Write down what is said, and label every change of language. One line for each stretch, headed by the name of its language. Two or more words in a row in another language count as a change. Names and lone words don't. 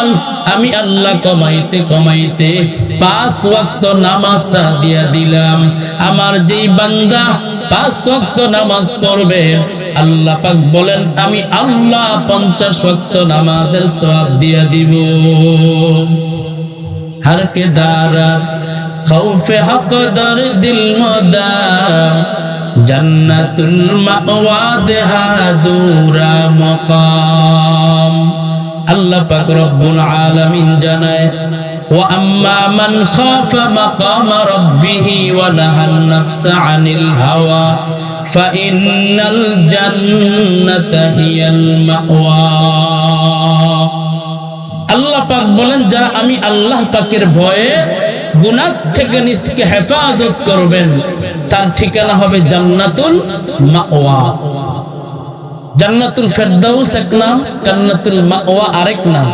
Bangla: আমি আল্লাহ কমাইতে কমাইতে 5 ওয়াক্ত নামাজটা দিয়া দিলাম। আমার যেই বান্দা 5 ওয়াক্ত নামাজ পড়বে, আল্লাহ পাক বলেন আমি আল্লাহ 50 ওয়াক্ত নামাজের সওয়াব দিয়া দিব।
Persian: هر که دارد خوف حق در دل مدام جنت‌المأوی دهد او را مقام.
Arabic: الله پاک رب العالمين জানায়, وأما من خاف مقام ربه ونهى النفس عن الهوى فإن الجنة هي المأوى.
Bangla: আল্লাহ পাক বলেন, যারা আমি আল্লাহ পাকের ভয়ে গুনাহ থেকে নিজকে হেফাজত করবেন তার ঠিকানা হবে জান্নাতুল মাওয়া। জান্নাতুল ফেরদাউস এক নাম, জান্নাতুল মাওয়া আরেক নাম।